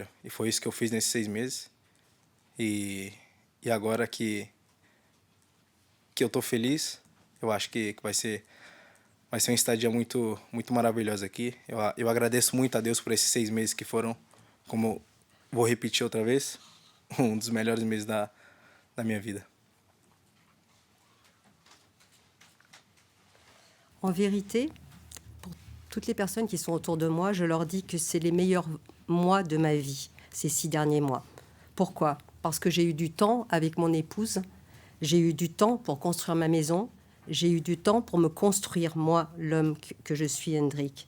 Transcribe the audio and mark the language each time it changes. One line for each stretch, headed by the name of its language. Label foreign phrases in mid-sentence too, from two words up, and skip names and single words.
Portuguese: E foi isso que eu fiz nesses 6 meses. E agora que eu tô feliz, eu acho que vai ser uma estadia muito, muito maravilhosa aqui. Eu agradeço muito a Deus por esses 6 meses que foram, como vou repetir outra vez, dos melhores meses da minha vida.
French: En vérité, pour toutes les personnes qui sont autour de moi, je leur dis que c'est les meilleurs mois de ma vie, ces 6 derniers mois. Pourquoi? Parce que j'ai eu du temps avec mon épouse, j'ai eu du temps pour construire ma maison, j'ai eu du temps pour me construire, moi, l'homme que je suis, Hendrik.